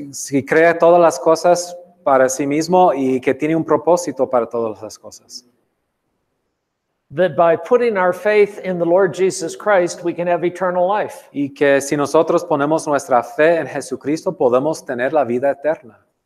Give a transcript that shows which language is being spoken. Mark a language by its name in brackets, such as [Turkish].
[Spanish] Si crea todas las cosas para sí mismo y que tiene un propósito para todas las cosas. [English] That by putting our faith in the Lord Jesus Christ, we can have eternal life. [Spanish] Y que si nosotros ponemos nuestra fe en Jesucristo, podemos tener la vida eterna.